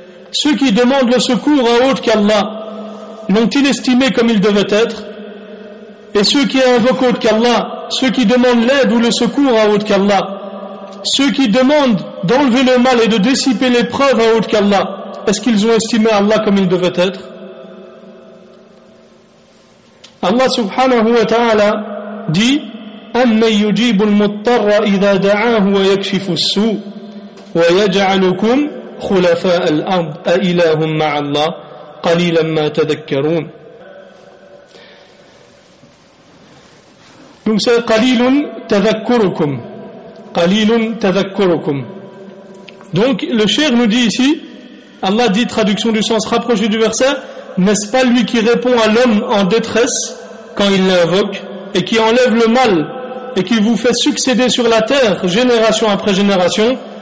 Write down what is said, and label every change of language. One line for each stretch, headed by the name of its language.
French: Ceux qui demandent le secours à autre qu'Allah, l'ont-ils estimé comme il devait être? Et ceux qui invoquent autre qu'Allah, ceux qui demandent l'aide ou le secours à autre qu'Allah, ceux qui demandent d'enlever le mal et de dissiper l'épreuve à autre qu'Allah, est-ce qu'ils ont estimé Allah comme il devait être?
Arabic: Allah subhanahu wa ta'ala dit أَمَّنْ يُجِيبُ الْمُضْطَرَّ إِذَا دَعَاهُ وَيَكْشِفُ السُّوءَ وَيَجْعَلُكُمْ خُلَفَاءَ الْأَرْضِ أَإِلَٰهٌ مَّعَ اللَّهِ قَلِيلًا مَا تَذَكَّرُونَ.
French: Donc c'est
Arabic: قَلِيلٌ تَذَكُّرُكُمْ. قَلِيلٌ تَذَكُّرُكُمْ.
French: Donc le cheikh nous dit ici, Allah dit, traduction du sens rapproché du verset, n'est-ce pas lui qui répond à l'homme en détresse quand il l'invoque et qui enlève le mal et qui vous fait succéder sur la terre génération après génération?